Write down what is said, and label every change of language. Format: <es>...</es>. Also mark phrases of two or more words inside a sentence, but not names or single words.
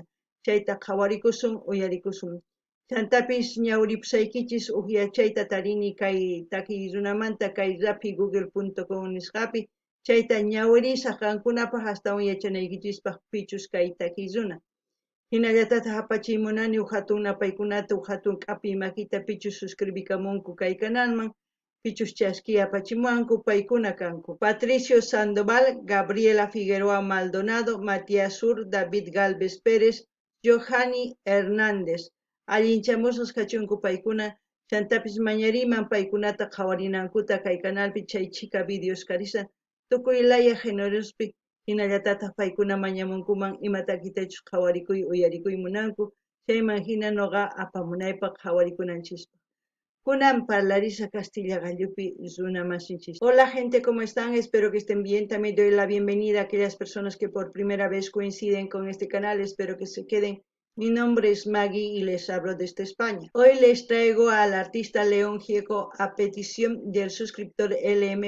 <qu>Chayta qhawarikusun uyarikusun. Chantapis ñawripusaykichis uqyachayta tarini kay takirunamanta kay rapi google.com nisqapi chayta ñawrisaq qankunapaq astawan yachanaykichispaq pichus kay takiruna. Hinallatataq apachiymunani hatun napaykunata hatun k'api makita pichus suscribikamunku kay canalman pichus chaski apachimuanku paykuna kanku Patricio Sandoval, Gabriela Figueroa Maldonado, Matías Sur, David Galvez Pérez, Johanny Hernández. Allinchamusas kachunku paykuna chantapis mañariman paykunata qhawarinankuta kay canalpi chay chika videos karisa tukuy laya generospi hinallatataq paykuna mañamunkuman imatakitachus qhawarikuy uyarikuy munanku chayman hina noqa apamunaypaq qhawarikunanchispa. Kunan parlarisa Castilla gallupi runa masinchis.</qu> <es>Hola gente, ¿cómo están? Espero que estén bien. También doy la bienvenida a aquellas personas que por primera vez coinciden con este canal. Espero que se queden. Mi nombre es Maggie y les hablo desde España. Hoy les traigo al artista León Gieco a petición del suscriptor LM.</es>